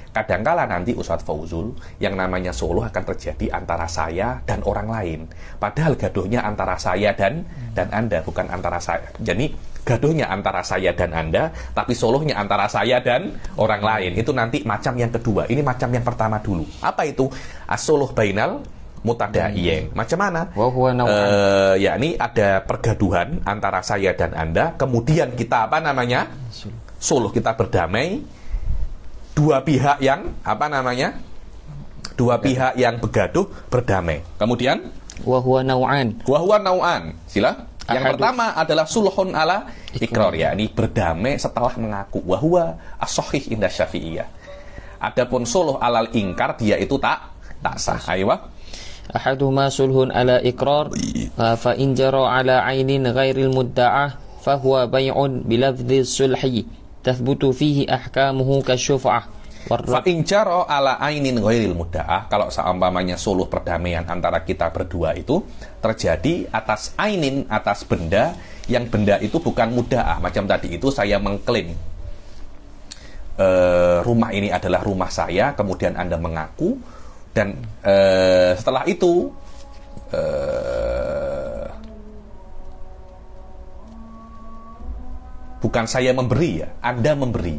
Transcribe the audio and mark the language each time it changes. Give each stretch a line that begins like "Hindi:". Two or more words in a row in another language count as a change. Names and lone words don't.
Malay: Kadangkala nanti Ustadz Fauzul, yang namanya suluh akan terjadi antara saya dan orang lain. Padahal gaduhnya antara saya dan Anda, bukan antara saya. Jadi gaduhnya antara saya dan Anda, tapi suluhnya antara saya dan orang lain. Itu nanti macam yang kedua. Ini macam yang pertama dulu. Apa itu?
Arabic: الصلح بين المتداعيين.
Malay: Macam mana? Yakni ada pergaduhan antara saya dan Anda, kemudian kita suluh, kita berdamai. Dua pihak yang bergaduh berdamai. Kemudian
Arabic: وهو نوعان.
Malay: Sila. Yang pertama adalah
Arabic: صلح على إقرار,
Malay: yakni berdamai setelah mengaku.
Arabic: وهو الصحيح عند الشافعية.
Malay: Adapun
Arabic: صلح على الإنكار,
Malay: dia itu tak sah.
Arabic: أحدهما صلح على إقرار فإن جرى على عين غير المدعاة فهو بيع بلفظ الصلح تثبت فيه أحكامه كالشفعة. فإن جرى على عين غير المدعاة,
Malay: kalau seumpamanya suluh perdamaian antara kita berdua itu terjadi atas ainin, atas benda, yang benda itu bukan mudda'ah. Macam tadi itu saya mengklaim rumah ini adalah rumah saya, kemudian Anda mengaku, dan setelah itu bukan saya memberi, ya, Anda memberi.